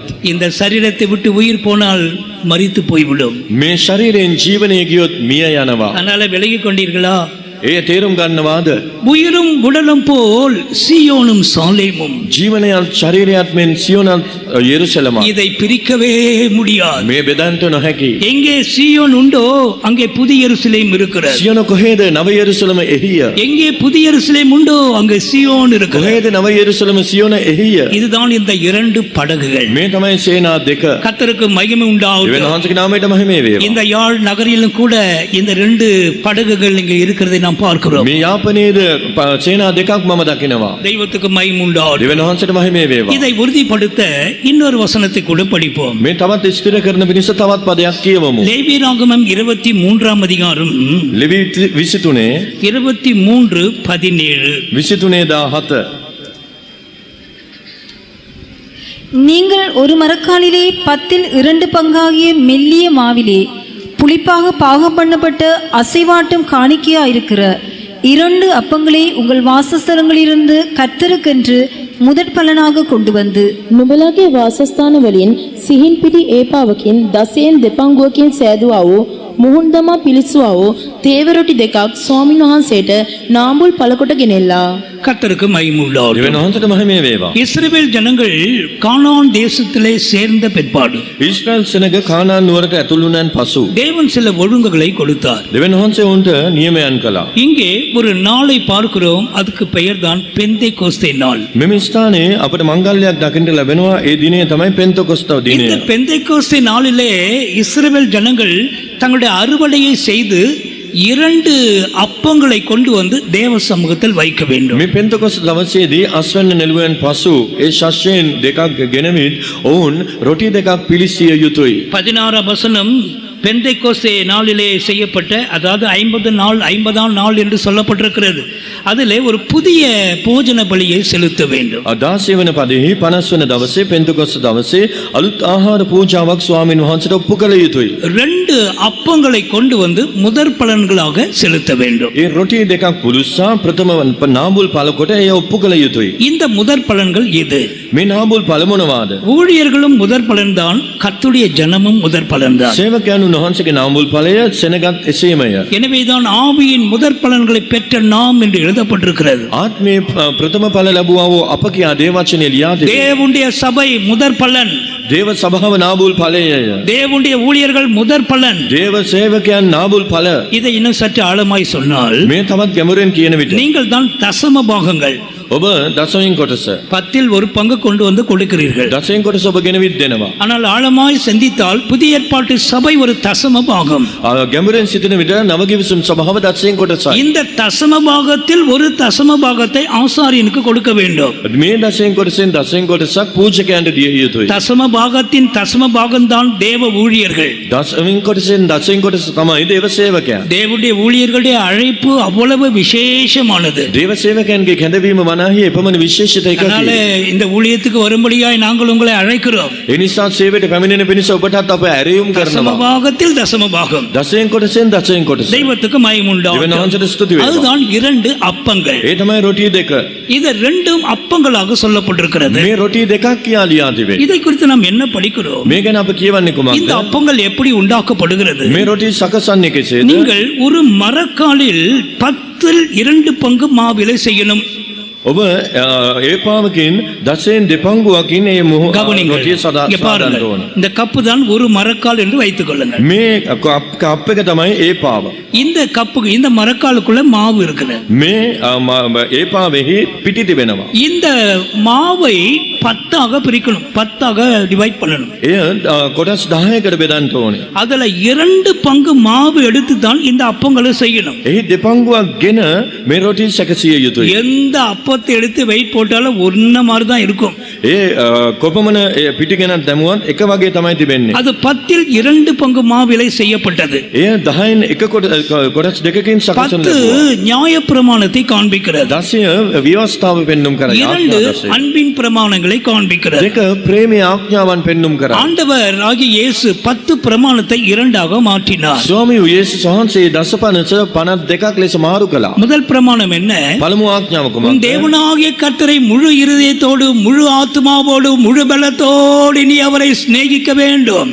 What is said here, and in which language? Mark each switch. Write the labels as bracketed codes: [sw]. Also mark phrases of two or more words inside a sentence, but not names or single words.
[ta] இந்த சரீரத்தை விட்டு உயிர் போனால் மரித்து போய்விடும். [si] මේ ශරීරයෙන් ජීවනය ගියොත් මිය යනවා. [ta] அதனால விலகிக் கொண்டீர்களா? [si] ඒ තේරුම් ගන්නවාද? [ta] உயிரும் உடலும் போல் சீயோனும் சாலேமும். [si] ජීවනයත් ශරීරයත් මෙන් සියොනත් යෙරුසලමත්. [ta] இதை பிரிக்கவே முடியாது. [si] මේ බෙදන්ට නොහැකි. [ta] எங்கே சீயோன் உண்டோ அங்கே புதிய எருசலேம் இருக்கிறது. [si] සියොන කොහෙද? නව යෙරුසලම එහිය. [ta] எங்கே புதிய எருசலேம் உண்டோ அங்கே சீயோன் இருக்கிறது. [si] කොහෙද නව යෙරුසලම සියොන එහිය. [ta] இதுதான் இந்த இரண்டு படகுகள். [si] මේ තමයි සේනා දෙක. [ta] கர்த்தருக்கு மகிமை [si] දෙවියන් [ta] உண்டாகட்டும். [si] වහන්සේගේ නාමයට මහිමේ වේවා. [ta] இந்த யாழ் நகரிலும் கூட இந்த ரெண்டு படகுகள் இங்கே இருக்கிறதை நாம் பார்க்கிறோம். [si] මේ යාපනයේද සේනා දෙකක් මම දකිනවා. [ta] தெய்வத்துக்கு மகிமை உண்டாகட்டும். [si] දෙවියන් වහන්සේට මහිමේ වේවා. [ta] இதை உறுதிப்படுத்த இன்னொரு வசனத்தை கூட படிப்போம். [si] මේ තවත් ස්ථිර කරන පිණිස තවත් පදයක් කියවමු. [ta] லேவியராகமம் 23ஆம் அதிகாரம் [si] ලෙවි 23 [ta] 23:17. [si] 23:17 [ta] நீங்கள் ஒரு மரக்காலிலே 2 பங்காகிய மெல்லிய மாவிலே புளிப்பாக பாகம் பண்ணப்பட்ட அசைவாட்டும் காணிக்கையா இருக்கிற 2 அப்பங்களை உங்கள் வாசஸ்தலங்களிலிருந்து கர்த்தருக்கென்று முதற் பலனாக கொண்டு வந்து [si] නුඹලාගේ වාසස්ථාන වලින් සිහින් පිටි ඒපාවකින් දසයෙන් දෙපංගුවකින් සෑදුවා වූ මුහුන් දමා පිලිසුවා වූ තේවරොටි දෙකක් ස්වාමින් වහන්සේට නාඹුල් පළකොට ගෙනෙල්ලා. [ta] கர்த்தருக்கு மகிமை உண்டாகட்டும். [si] දෙවියන් වහන්සේට මහිමේ වේවා. [ta] இஸ்ரவேல் ஜனங்கள் கானான் தேசத்திலே சேர்ந்த பிற்பாடு [si] ඊශ්‍රායල් සෙනග කානාන් නුවරට ඇතුළු වුණාන් පසු [ta] தேவன் சில ஒழுங்குகளை கொடுத்தார். [si] දෙවියන් වහන්සේ උන්ට නියමයන් කළා. [ta] இங்கே ஒரு நாளை பார்க்கிறோம், அதுக்கு பெயர்தான் பெந்தைக்கோஸ்தே நாள். [si] මෙම ස්ථානයේ අපට මංගල්‍යයක් දකින්න ලැබෙනවා. ඒ දිනේ තමයි පෙන්තකොස්ත දිනය. [ta] இந்த பெந்தைக்கோஸ்தே நாளிலே இஸ்ரவேல் ஜனங்கள் தங்களுடைய அறுவடையை செய்து 2 அப்பங்களை கொண்டு வந்து தேவ சமூகத்தில் வைக்க வேண்டும். [si] මේ පෙන්තකොස්ත දවසේදී අස්වැන්න නෙළුවෙන් පසු ඒ ශස්‍යයෙන් දෙකක් ගෙනවිත් ඔවුන් රොටි දෙකක් පිළිසිය යුතුයි. [ta] 16 வசனம் பெந்தைக்கோஸ்தே நாளிலே செய்யப்பட்ட, அதாவது 50ஆம் நாள் என்று சொல்லப்பட்டிருக்கிறது. அதிலே ஒரு புதிய போஜன பலியை செலுத்த வேண்டும். [si] 16 වන පදෙහි 50 වන දවසේ පෙන්තකොස්ත දවසේ අලුත් ආහාර පූජාවක් ස්වාමින් වහන්සේට ඔප්පු කළ යුතුයි. [ta] 2 அப்பங்களை கொண்டு வந்து முதற் பலன்களாக செலுத்த வேண்டும். [si] ඒ රොටි දෙකක් පුරුස්සා ප්‍රථම නාඹුල් පළ කොට එය ඔප්පු කළ යුතුයි. [ta] இந்த முதற் பலன்கள் இது. [si] මේ නාඹුල් පළ මොනවාද? [ta] ஊழியர்களும் முதற் பலன்தான், கர்த்தருடைய ஜனமும் முதற் பலன்தான். [si] සේවකයන් වහන්සේගේ නාඹුල් ඵලය සෙනගත් එසේමය. [ta] எனவேதான் ஆவியின் முதற் பலன்களை பெற்ற நாம் என்று எழுதப்பட்டிருக்கிறது. [si] ආත්මේ ප්‍රථම ඵල ලැබුවා වූ අප කියා දේවචනේ ලියා තිබේ. [ta] தேவனுடைய சபை முதற் பலன், [si] දේව සභාව නාඹුල් ඵලයය. [ta] தேவனுடைய ஊழியர்கள் முதற் பலன். [si] දේව සේවකයන් නාඹුල් ඵල. [ta] இதை இன்னும் சற்று ஆழமாய் சொன்னால், [si] මේ තවත් ගැඹුරෙන් කියන විට [ta] நீங்கள் தான் தசம பாகங்கள். [si] ඔබ දසවෙන් කොටස [ta] 10ல் ஒரு பங்கு கொண்டு வந்து கொடுக்கிறீர்கள். [si] දසවෙන් කොටස ඔබ ගෙනවිත් දෙනවා. [ta] ஆனால் ஆழமாய் சிந்தித்தால் புதிய ஏற்பாட்டு சபை ஒரு தசம பாகம். [si] ගැඹුරෙන් සිටින විට නවගිවිසුම් සභාව දසවෙන් කොටසයි. [ta] இந்த தசம பாகத்தில் ஒரு தசம பாகத்தை ஆசாரியனுக்கு கொடுக்க வேண்டும். [si] මේ දසවෙන් කොටසෙන් දසවෙන් කොටසක් පූජකයන්ට දිය යුතුයි. [ta] தசம பாகத்தின் தசம பாகம்தான் தேவ ஊழியர்கள். [si] දසවෙන් කොටසෙන් දසවෙන් කොටස තමයි දේව සේවකයන්. [ta] தேவனுடைய ஊழியர்களுடைய அழைப்பு அவ்வளவு விசேஷமானது. [si] දේව සේවකයන්ගේ කැඳවීම වනාහි එපමණ විශේෂිත [ta] அதனால [si] එකකි. [ta] இந்த ஊழியத்துக்கு வரும்படியாய் நாங்கள் உங்களை அழைக்கிறோம். [si] ඒ නිසා සේවයට පැමිණෙන පිණිස ඔබටත් අප ඇරයුම් [ta] தசம [si] කරනවා. [ta] பாகத்தில் தசம பாகம். [si] දසවෙන් කොටසෙන් දසවෙන් කොටස. [ta] தெய்வத்துக்கு மகிமை [si] දෙවියන් [ta] உண்டாகட்டும். [si] වහන්සේට ස්තුති වේවා. [ta] அதுதான் 2 அப்பங்கள். [si] ඒ තමයි රොටි දෙක. [ta] இது 2 அப்பங்களாக சொல்லப்பட்டிருக்கிறது. [si] මේ රොටි දෙකක් කියා ලියා තිබේ. [ta] இதை குறித்து நாம் என்ன படிக்கிறோம்? [si] මේ ගැන අප කියවන්නේ [ta] இந்த [si] කුමක්ද? [ta] அப்பங்கள் எப்படி உண்டாக்கப்படுகிறது? [si] මේ රොටි සකසන්නේ කෙසේද? [ta] நீங்கள் ஒரு மரக்காலில் 10ல் 2 பங்கு மாவிலை செய்யணும். [si] ඔබ ඒපාවකින් දසයෙන් දෙපංගුවකින් ඒ [ta] கவனிங்கள். [si] රොටිය සදා [ta] இங்க பாருங்கள். [si] සාදන්න ඕන. [ta] இந்த கப்பு தான் ஒரு மரக்கால் என்று வைத்துக் கொள்ளுங்கள். [si] මේ කප් එක තමයි ඒපාව. [ta] இந்த கப்புக்கு, இந்த மரக்காலுக்குள்ள மாவு இருக்குது. [si] මේ ඒපාවෙහි පිටි තිබෙනවා. [ta] இந்த மாவை 10ஆக பிரிக்கணும், 10ஆக டிவைட் பண்ணணும். [si] එය කොටස් 10කට බෙදන්න ඕනේ. [ta] அதுல 2 பங்கு மாவு எடுத்து தான் இந்த அப்பங்களை செய்யணும். [si] එහි දෙපංගුවක් ගෙන මේ රොටි සැකසිය යුතුයි. [ta] எந்த அப்பத்தை எடுத்து வெயிட் போட்டாலும் ஒன்ன மாதிரி தான் இருக்கும். [si] ඒ කොපමණ පිටි ගෙනත් දැමුවත් එක වගේ තමයි තිබෙන්නේ. [ta] அது 10ல் 2 பங்கு மாவிலை செய்யப்பட்டது. [si] එය 10න් එක කොටස් දෙකකින් සකසන [ta] 10 நியாயப்பிரமாணத்தை காண்பிக்கிறது. [si] 10 ව්‍යවස්ථාව පෙන්눔 කරයි. [ta] 2 அன்பின் பிரமாணங்களை காண்பிக்கிறது. [si] දෙක ප්‍රේමී ආඥාවන් පෙන්눔 කරයි. [ta] ஆண்டவர் ஆகிய இயேசு 10 பிரமாணத்தை 2ஆக மாற்றினார். [si] ස්වාමී යේසුස් වහන්සේ දසපනස 52ක් ලෙස මාරු කළා. [ta] முதல் பிரமாணம் என்ன? [si] පළමු ආඥාව [ta] உன் [si] කුමක්ද? [ta] தேவனாகிய கர்த்தரை முழு இருதயத்தோடு, முழு ஆத்மாவோடு, முழு பலத்தோடு நீ அவரை சிநேகிக்க வேண்டும்.